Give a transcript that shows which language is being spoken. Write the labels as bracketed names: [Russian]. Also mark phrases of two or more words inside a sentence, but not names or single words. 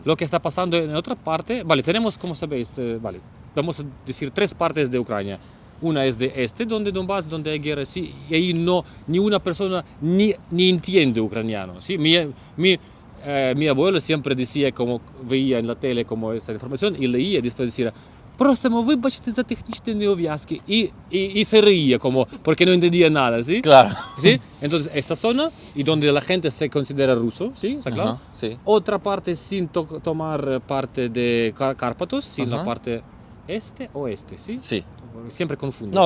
[Spanish] Lo que está pasando en otra parte, tenemos, como sabéis, vamos a decir 3 partes de Ucrania. Una es de este, donde Donbass, donde hay guerra, sí, y ahí ni una persona ni entiende ucraniano, sí. Mi abuelo siempre decía, como veía en la tele como esa información, y leía, después decía, [Ukrainian] просимо вибачити за технічні неув'язки. [Spanish] Y se reía, como, porque no entendía nada, ¿sí? Claro. ¿Sí? Entonces, esta zona, y donde la gente se considera ruso, ¿sí? ¿Está claro? Ajá, sí. Otra parte sin tomar parte de Cárpatos, sin la Ajá. parte oeste, ¿sí? Sí. Siempre confundo.